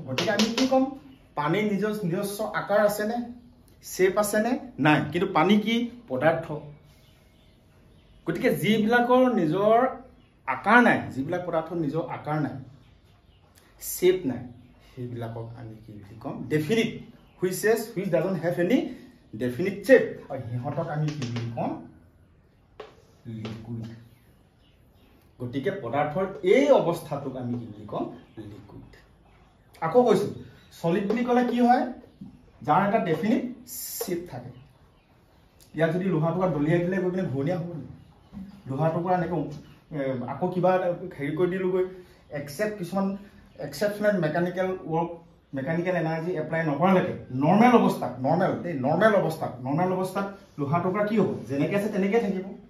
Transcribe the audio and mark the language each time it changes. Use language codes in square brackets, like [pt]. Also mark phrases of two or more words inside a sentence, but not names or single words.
[as] গতিকে আমি কি ক'ম পানীৰ নিজস্ব আকাৰ আছেনে শেপ আছেনে নাই কিন্তু পানী কি পদাৰ্থ। গতিকে যিবিলাকৰ নিজৰ আকাৰ নাই যিবিলাক পদাৰ্থৰ নিজৰ আকাৰ নাই শেপ নাই সেইবিলাকক আমি কি বুলি ক'ম [en] definite which doesn't have any definite shape [as] আৰু সিহঁতক আমি কি বুলি ক'ম লিকুইড। গতিকে পদাৰ্থৰ এই অৱস্থাটোক আমি কি বুলি ক'ম লিকুইড। আকৌ কৈছোঁ সলিড বুলি ক'লে কি হয় যাৰ এটা ডেফিনিট শেপ থাকে ইয়াত যদি লোহা টুকুৰা দলিয়াই দিলে গৈ পিনে ঘূৰণীয়া হ'ব লোহা টুকুৰা এনেকৈ আকৌ কিবা হেৰি কৰি দিলোগৈ কিছুমান [en] exceptional mechanical energy [as] এপ্লাই নকৰালৈকে নৰ্মেল অৱস্থাত লোহা টুকুৰা কি হ'ব যেনেকৈ আছে তেনেকৈ থাকিব।